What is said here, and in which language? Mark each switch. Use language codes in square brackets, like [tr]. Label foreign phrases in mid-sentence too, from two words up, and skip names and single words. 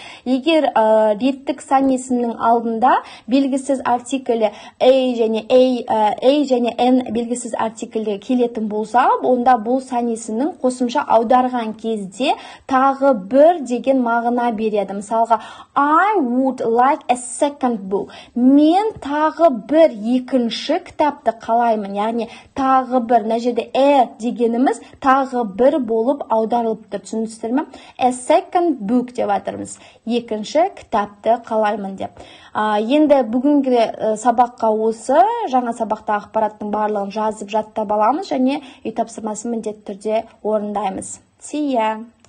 [kk] Егер реттік сан есімнің алдында белгісіз артиклі a және n белгісіз артиклі келетін болса, онда бұл сан есімнің қосымша аударған кезде тағы бір деген мағына береді. Мысалға, [en] I would like a second book. [kk] Мен тағы бір екінші кітапты қалаймын. Яғни тағы бір, мына жерде дегеніміз тағы бір болып аударылып тұр. Түсіндіңіздер ме? [en] A second book [kk] деп атырмыз. Екінші кітапты қалаймын деп. Енді бүгінгі сабаққа осы жаңа сабақта ақпараттың барлығын жазып жаттап аламыз және үй тапсырмасын міндетті түрде орындаймыз. [en] See ya!